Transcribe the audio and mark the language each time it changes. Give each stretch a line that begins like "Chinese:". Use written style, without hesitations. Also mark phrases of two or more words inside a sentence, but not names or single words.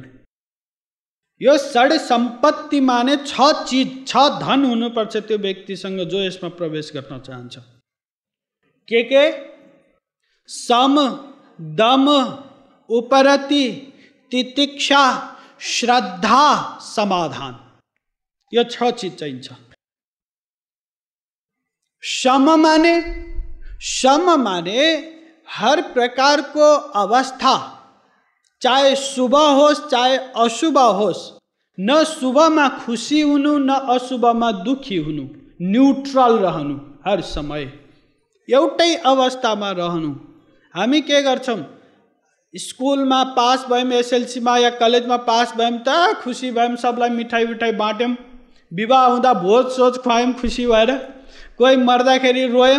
Nepali: यो षड सम्पत्ति माने 6 चीज, 6 धन हुनुपर्छ त्यो व्यक्तिसँग जो यसमा प्रवेश गर्न चाहन्छ। के सम, दम, उपरति, तितिक्षा, श्रद्धा, समाधान। यो 6 चीज चाहिन्छ। शम माने हर प्रकार को अवस्था चाहे शुभ होस् चाहे अशुभ होस्, न शुभमा खुसी हुनु न अशुभमा दुखी हुनु, न्युट्रल रहनु, हर समय एउटै अवस्थामा रहनु। हामी के गर्छौँ, स्कुलमा पास भयौँ, एसएलसीमा या कलेजमा पास भयौँ त खुसी भयौँ, सबलाई मिठाई मिठाई बाँट्यौँ, विवाह हुँदा भोज सोच खुवायौँ खुसी भएर, कोही मर्दाखेरि रोयौँ।